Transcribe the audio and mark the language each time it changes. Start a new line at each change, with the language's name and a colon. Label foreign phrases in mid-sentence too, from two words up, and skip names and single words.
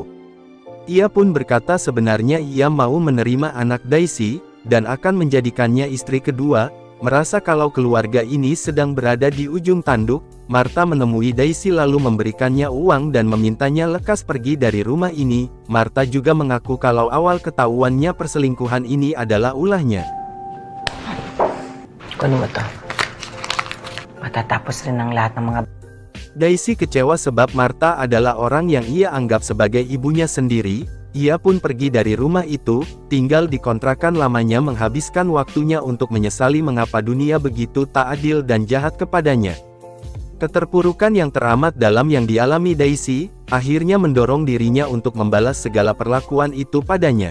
Indonesian: Ia pun berkata sebenarnya ia mau menerima anak Daisy, dan akan menjadikannya istri kedua. Merasa kalau keluarga ini sedang berada di ujung tanduk, Martha menemui Daisy lalu memberikannya uang dan memintanya lekas pergi dari rumah ini. Martha juga mengaku kalau awal ketahuannya perselingkuhan ini adalah ulahnya.
Filipino: Ano mo to? Matatapos rin ang lahat ng mga...
Indonesian: Daisy kecewa sebab Martha adalah orang yang ia anggap sebagai ibunya sendiri. Ia pun pergi dari rumah itu, tinggal di kontrakan lamanya menghabiskan waktunya untuk menyesali mengapa dunia begitu tak adil dan jahat kepadanya. Keterpurukan yang teramat dalam yang dialami Daisy, akhirnya mendorong dirinya untuk membalas segala perlakuan itu padanya.